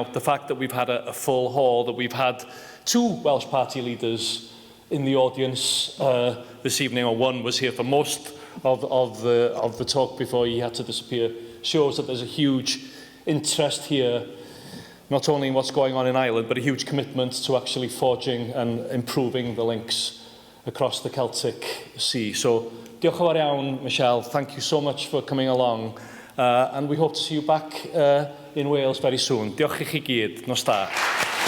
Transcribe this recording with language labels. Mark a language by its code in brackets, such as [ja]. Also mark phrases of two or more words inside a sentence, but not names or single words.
[en] The fact that we've had a full hall, that we've had 2 Welsh Party leaders in the audience this evening, or one was here for most of the talk before he had to disappear, shows that there's a huge interest here, not only in what's going on in Ireland, but a huge commitment to actually forging and improving the links across the Celtic Sea. So, [cy] diolch yn fawr iawn, Michelle. [en] Thank you so much for coming along. And we hope to see you back in Wales very soon. [cy] Diolch i chi gyd. Nos da.